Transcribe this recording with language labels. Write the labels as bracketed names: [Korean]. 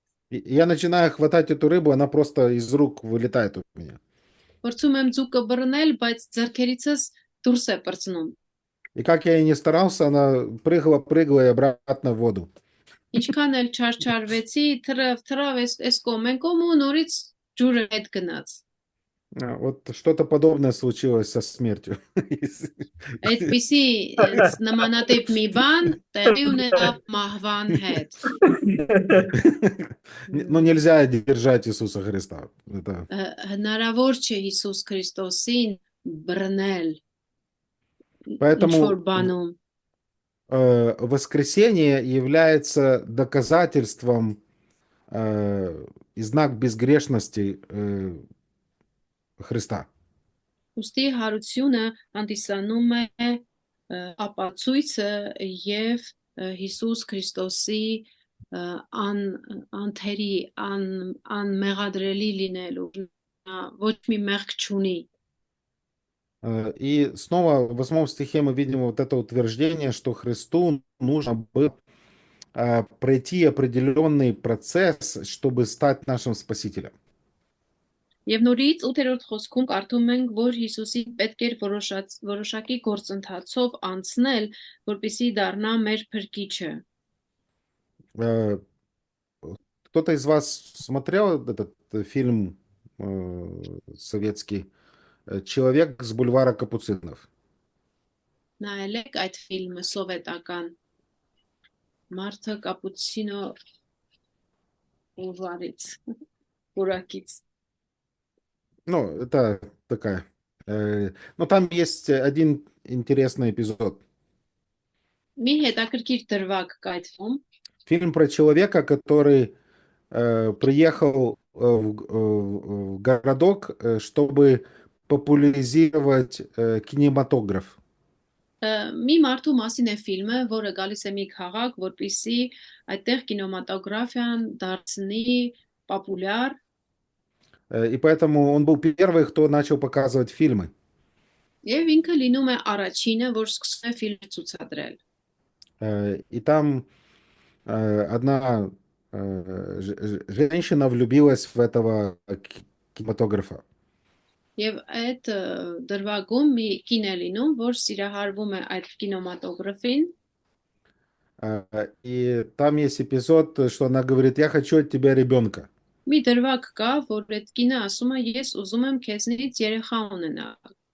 [Russian] И я начинаю хватать эту рыбу, она просто из рук вылетает у меня. [Armenian] Փորձում եմ ձուկը բռնել, բայց ձեռքերիցս դուրս է պրծնում։ [Russian] И как я и не старался, она прыгала и обратно в воду. [Armenian] Ինչքան էլ չարչարվեցի, թրավ էս կողմեն կողմ ու նորից ջուրը հետ գնաց։ [Russian] Вот что-то подобное случилось со смертью. [Armenian] Այդպիսի նմանատիպ մի բան տեղի ունեցավ մահվան հետ։ [Russian] Но нельзя держать Иисуса Христа. Это... [Armenian] Հնարավոր չէ Հիսուս Քրիստոսին բռնել [Russian] Поэтому [Armenian] ինչ-որ բանում։ [Russian] воскресение является доказательством и знак безгрешности Христа. [Armenian] Ոստի հարությունը հանդիսանում է ապացույցը եւ Հիսուս Քրիստոսի անթերի անմեղադրելի լինելու ոչ մի մեղք չունի։ [Russian] И снова в 8 стихе мы видим вот это утверждение, что Христу нужно было пройти определенный процесс, чтобы стать нашим Спасителем. [Armenian] Եվ նորից 8-րդ խոսքում կարդում ենք, որ Հիսուսին պետք էր որոշակի գործընթացով անցնել, որպեսզի դառնա մեր փրկիչը։ [Russian] Кто-то из вас смотрел этот фильм советский «Человек с бульвара Капуцинов»? [Armenian] Նայել եք այդ ֆիլմը սովետական Մարտը Կապուցինո ուղարից, որակից։ [Russian] Ну, это такая. Но там есть один интересный эпизод. [Armenian] Մի հետաքրքիր դրվագ կա այդ ֆիլմ։ [Russian] Фильм про человека, который приехал в городок, чтобы популяризировать кинематограф. [Armenian] Մի մարդու մասին է ֆիլմը, որը գալիս է մի քաղաք, որպեսզի այդտեղ կինեմատոգրաֆիան դարձնի պոպուլյար։ [Russian] И поэтому он был первый, кто начал показывать фильмы. [Armenian] Եվ ինքը լինում է առաջինը, որ սկսում է ֆիլմ ցուցադրել։ [Russian] И там одна женщина влюбилась в этого кинематографа. [Armenian] Եվ այդ դրվագում մի կին է լինում, որ սիրահարվում է այդ կինեմատոգրաֆին։ [Russian] И там есть эпизод, что она говорит: я хочу от тебя ребенка. [Armenian] Մի դրվագ կա, որ այդ кինը ասում է ես уզում եմ քեզնից երեխա ունենալ։